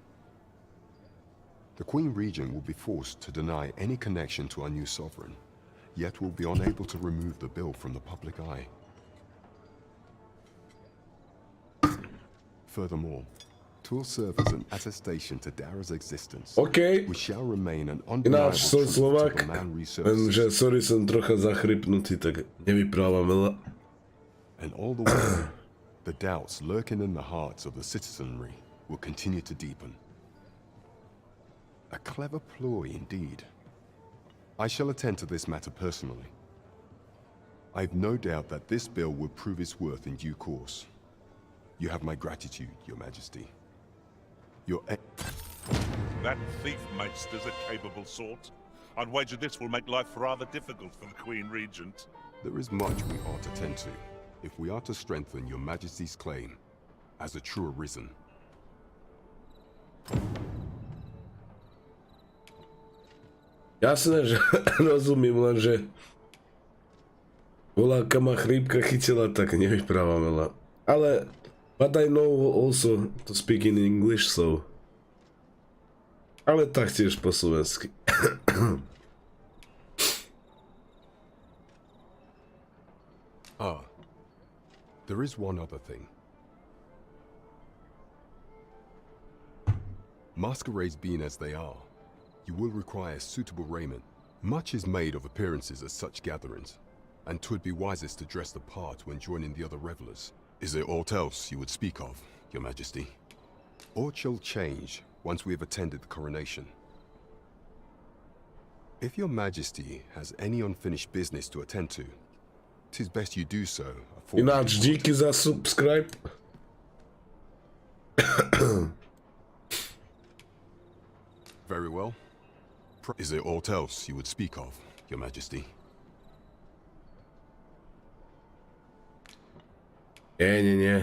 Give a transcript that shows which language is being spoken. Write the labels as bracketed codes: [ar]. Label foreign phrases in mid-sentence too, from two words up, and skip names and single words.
[en] The Queen Regent will be forced to deny any connection to our new sovereign, yet will be unable to remove the bill from the public eye. Furthermore, it will serve as an attestation to Dara's existence, which shall remain an undeniable [sk] Ináč som [en] truth [sk] Slovák, [en] to the man research [sk] lenže sorry, som trocha zachrypnutý, tak nevyprávam veľa. [en] And all the while, the doubts lurking in the hearts of the citizenry will continue to deepen. A clever ploy indeed. I shall attend to this matter personally. I've no doubt that this bill will prove its worth in due course. You have my gratitude, your Majesty. That thief maester's a capable sort. I'd wager this will make life rather difficult for the Queen Regent. There is much we ought to tend to, if we are to strengthen your Majesty's claim as a true arisen. [sk] Jasné, že rozumiem, lenže voľaká ma chrípka chytila, tak nevyprávam veľa. [en] Ale but I know also to speak in English, so... [sk] Ale taktiež po slovensky. [en] There is one other thing. Masquerades being as they are, you will require suitable raiment. Much is made of appearances at such gatherings, and 'twould be wisest to dress the part when joining the other revelers. Is there aught else you would speak of, your Majesty? Aught shall change once we have attended the coronation. If your Majesty has any unfinished business to attend to, 'tis best you do so. [sk] Ináč díky za subscribe. [en] Very well. Is there aught else you would speak of, your Majesty? [sk] Nie.